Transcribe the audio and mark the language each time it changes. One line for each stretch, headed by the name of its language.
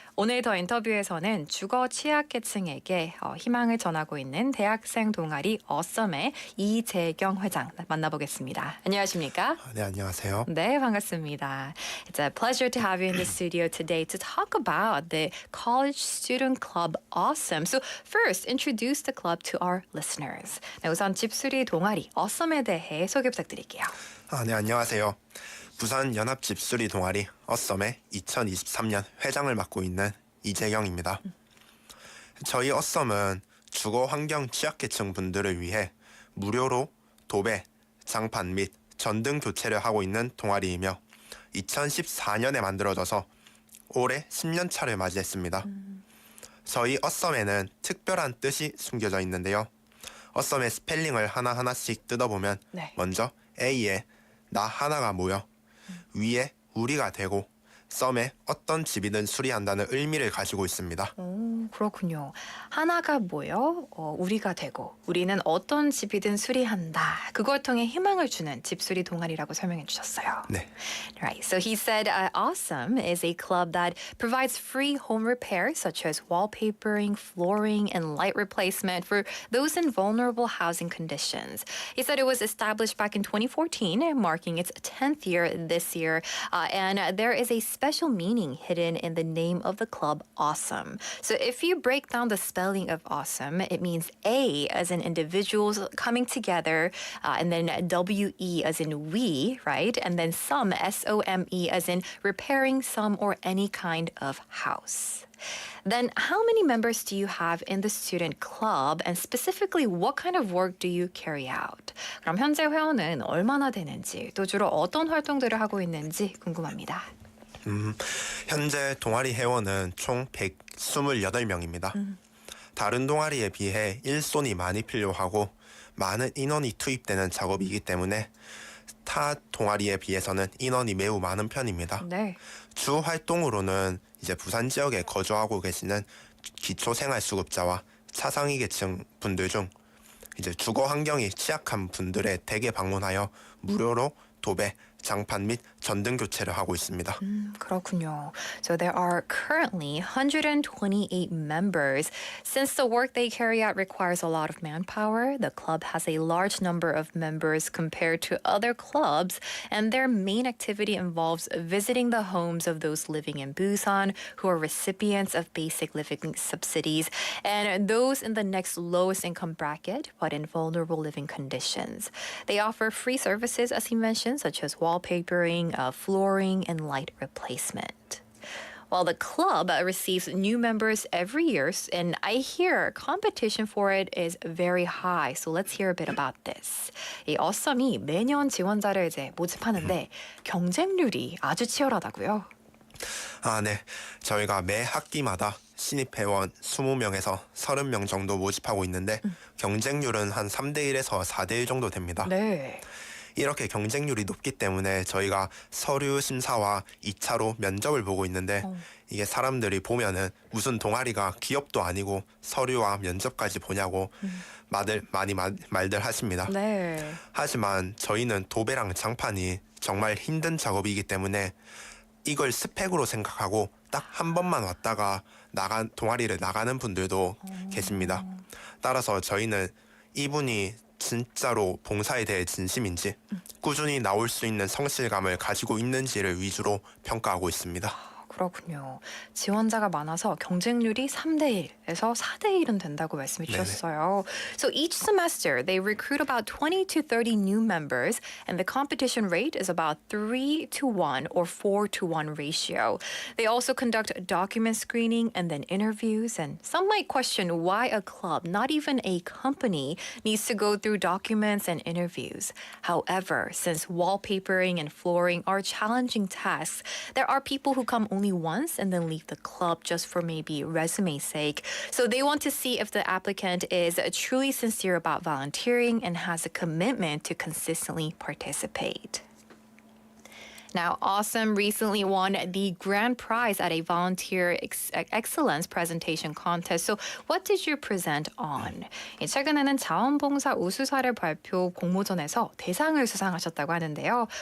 Korean: 오늘 더 인터뷰에서는 주거 취약계층에게 희망을 전하고 있는 대학생 동아리 Awesome의 이재경 회장 만나보겠습니다. 안녕하십니까? 네, 안녕하세요. 네, 반갑습니다.
English: It's a pleasure to have you in the studio today to talk about the college student club Awesome. So first, introduce the club to our listeners.
Korean: 네, 우선 집수리 동아리 Awesome에 대해 소개 부탁드릴게요. 네, 안녕하세요. 부산 연합 집수리 동아리 Awesome의 2023년 회장을 맡고 있는 이재경입니다. 저희 Awesome은 주거 환경 취약계층 분들을 위해 무료로 도배, 장판 및 전등 교체를 하고 있는 동아리이며 2014년에 만들어져서 올해 10년 차를 맞이했습니다. 저희 Awesome에는 특별한 뜻이 숨겨져 있는데요. Awesome의 스펠링을 하나하나씩 뜯어보면 네. 먼저 A에 나 하나가 모여 위에 우리가 되고 썸에 어떤 집이든 수리한다는 의미를 가지고 있습니다. 그렇군요. 하나가 모여 우리가 되고 우리는 어떤 집이든 수리한다. 그걸 통해 희망을 주는 집수리 동아리라고 설명해 주셨어요. 네.
English: Right. So he said Awesome is a club that provides free home repairs such as wallpapering, flooring, and light replacement for those in vulnerable housing conditions. He said it was established back in 2014, marking its 10th year this year. And there is a special meaning hidden in the name of the club, Awesome. So if you break down the spelling of Awesome, it means A as in individuals coming together, and then W-E as in we, right? And then some, S-O-M-E, as in repairing some or any kind of house. Then how many members do you have in the student club, and specifically what kind of work do you carry out?
Korean: 그럼 현재 회원은 얼마나 되는지, 또 주로 어떤 활동들을 하고 있는지 궁금합니다. 현재 동아리 회원은 총 128명입니다. 다른 동아리에 비해 일손이 많이 필요하고 많은 인원이 투입되는 작업이기 때문에 타 동아리에 비해서는 인원이 매우 많은 편입니다. 네. 주 활동으로는 이제 부산 지역에 거주하고 계시는 기초생활수급자와 차상위 계층 분들 중 이제 주거 환경이 취약한 분들의 댁에 방문하여 무료로 도배, 장판 및 전등 교체를 하고 있습니다. 그렇군요.
English: So there are currently 128 members. Since the work they carry out requires a lot of manpower, the club has a large number of members compared to other clubs, and their main activity involves visiting the homes of those living in Busan who are recipients of basic living subsidies and those in the next lowest income bracket but in vulnerable living conditions. They offer free services, as he mentioned, such as wallpapering, flooring, and light replacement. While the club receives new members every year, and I hear competition for it is very high. So let's hear a bit about this.
Korean: 이 Awesome이 매년 지원자를 이제 모집하는데 경쟁률이 아주 치열하다고요. 네. 저희가 매 학기마다 신입 회원 20명에서 30명 정도 모집하고 있는데 경쟁률은 한 3대1에서 4대1 정도 됩니다. 네. 이렇게 경쟁률이 높기 때문에 저희가 서류 심사와 2차로 면접을 보고 있는데 이게 사람들이 보면은 무슨 동아리가 기업도 아니고 서류와 면접까지 보냐고 말들 하십니다. 네. 하지만 저희는 도배랑 장판이 정말 힘든 작업이기 때문에 이걸 스펙으로 생각하고 딱 한 번만 왔다가 동아리를 나가는 분들도 계십니다. 따라서 저희는 이분이 진짜로 봉사에 대해 진심인지 꾸준히 나올 수 있는 성실감을 가지고 있는지를 위주로 평가하고 있습니다. 그렇군요. 지원자가 많아서 경쟁률이 3대1에서 4대1은 된다고 말씀해 주셨어요.
English: So each semester they recruit about 20 to 30 new members and the competition rate is about 3 to 1 or 4 to 1 ratio. They also conduct document screening and then interviews, and some might question why a club, not even a company, needs to go through documents and interviews. However, since wallpapering and flooring are challenging tasks, there are people who come only only once and then leave the club just for maybe resume's sake. So they want to see if the applicant is truly sincere about volunteering and has a commitment to consistently participate. Now, Awesome recently won the grand prize at a volunteer excellence presentation contest. So what did you present on?
Korean: 최근에는 자원봉사 우수사례 발표 공모전에서 대상을 수상하셨다고 하는데요.